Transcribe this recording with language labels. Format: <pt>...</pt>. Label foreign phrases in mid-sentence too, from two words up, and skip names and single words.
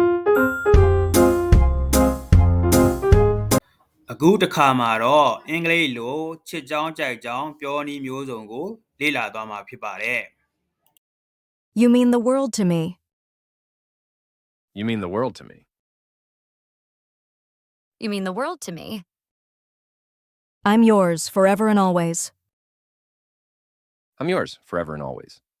<my>အခုတစ်ခါမှာတော့အင်္ဂလိပ်လိုချစ်ကြောင်းကြိုက်ကြောင်းပြောနည်းမျိုးစုံကိုလေ့လာသွားမှာဖြစ်ပါတယ်</my> <en>You mean the world to me. You mean the world to me. You mean the world to me. I'm yours forever and always. I'm yours forever and always.</en>